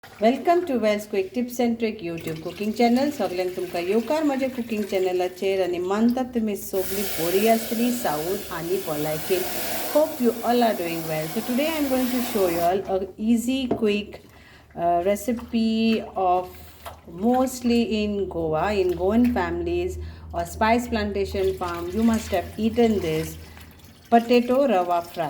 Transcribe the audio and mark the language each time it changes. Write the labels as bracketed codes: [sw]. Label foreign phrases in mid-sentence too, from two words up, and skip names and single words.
[en] welcome to Wells quick tips and trick YouTube cooking channel. [kok] सगळ्यांक तुमकां येवकार म्हज्या कुकिंग चॅनलाचेर आनी मानतात तुमी सगळीं बरी आसतलीं सावूत आनी भलायकेन. [en] Hope you all are doing well. So today I am going to show you all a easy quick recipe of mostly in Goa, in Goan families or spice plantation farm. You must have eaten this potato rava fry.